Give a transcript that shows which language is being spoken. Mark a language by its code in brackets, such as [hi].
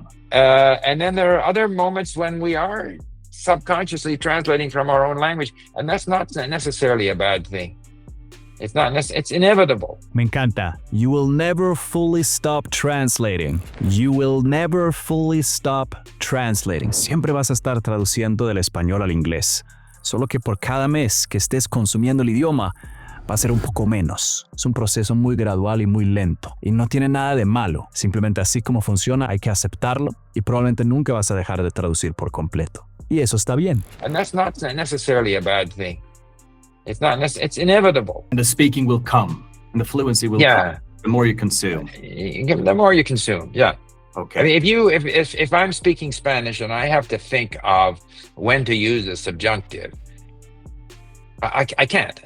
[en] And then there are other moments when we are subconsciously translating from our own language, and that's not necessarily a bad thing. It's inevitable. [es] Me encanta. [en] You will never fully stop translating. You will never fully stop translating. [es] Siempre vas a estar traduciendo del español al inglés. Solo que por cada mes que estés consumiendo el idioma, va a ser un poco menos. Es un proceso muy gradual y muy lento. Y no tiene nada de malo. Simplemente así como funciona, hay que aceptarlo y probablemente nunca vas a dejar de traducir por completo. Y eso está bien. [en] And that's not necessarily a bad thing. It's inevitable. And the speaking will come, and the fluency will come. The more you consume. The more you consume, yeah. Okay. I mean, if I'm speaking Spanish and I have to think of when to use the subjunctive, I can't.